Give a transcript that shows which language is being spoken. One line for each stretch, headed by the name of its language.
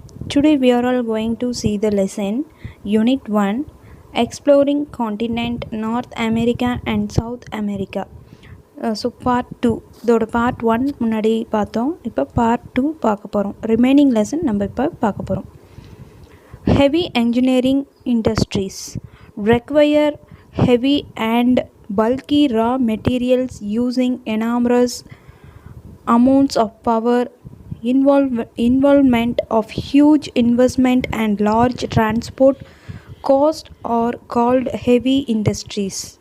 English: Today we are all going to see the lesson Unit 1 Exploring Continent North America and South America.
Tamil: So part 2 இதோட part 1 முன்னாடி பார்த்தோம். இப்போ part 2 பார்க்க போகிறோம்.
English: Remaining lesson
Tamil: நம்ம இப்போ பார்க்க போகிறோம்.
English: Heavy engineering industries require heavy and bulky raw materials using enormous amounts of power, involvement of huge investment and large transport cost are called heavy industries.